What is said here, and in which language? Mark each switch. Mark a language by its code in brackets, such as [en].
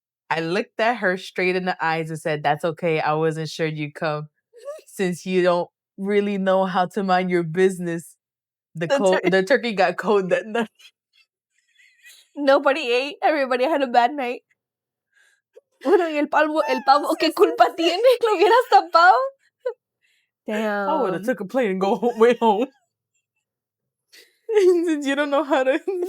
[en] I looked at her straight in the eyes and said, "That's okay. I wasn't sure you'd come since you don't really know how to mind your business." The turkey got cold that night. Nobody ate. Everybody had a bad night. [es] Bueno, y el pavo, ¿qué culpa tiene? ¿Lo hubieras tapado? Damn. [en] I would have took a plane and went home. Since you don't know how to